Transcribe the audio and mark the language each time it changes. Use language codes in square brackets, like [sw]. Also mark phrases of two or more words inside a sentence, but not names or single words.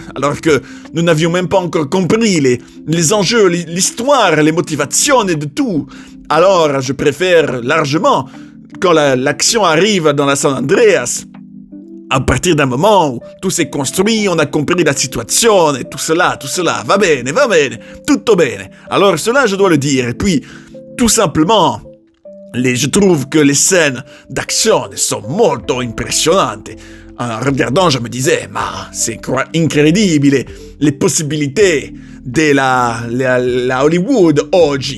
[fr] Alors que nous n'avions même pas encore compris les enjeux, l'histoire, les motivations et de tout. Alors je préfère largement quand l'action arrive dans la San Andreas. À partir d'un moment où tout s'est construit, on a compris la situation et tout cela, [it] va bene, tutto bene. [fr] Alors cela, je dois le dire. Et puis, tout simplement, je trouve que les scènes d'action sont molto impressionnantes. En regardant, je me disais, ma, c'est incredibile les possibilités de la Hollywood oggi.